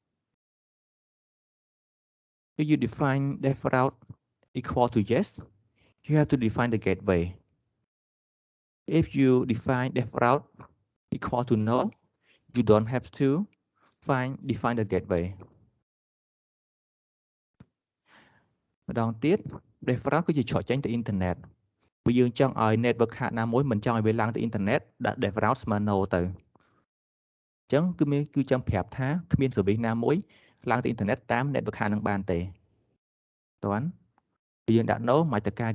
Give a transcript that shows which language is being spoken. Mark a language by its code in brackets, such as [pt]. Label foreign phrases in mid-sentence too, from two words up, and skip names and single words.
[en] If you define default equal to yes, you have to define the gateway. If you define default equal to no, you don't have to define the gateway. [km] ម្ដងទៀត default គឺជាច្រកចេញទៅ internet បើយើងចង់ឲ្យ [en] network card [km] ណាមួយមិនចង់ឲ្យវាឡើងទៅ internet ដាក់ default ស្មើ no ទៅអញ្ចឹងគឺច ង់ប្រាប់ថាគ្មាន service ណាមួយឡើងទៅ internet តាម [en] network card [km] នឹងបានទេតាន់បើយើងដាក់ no មិនអាចទៅការ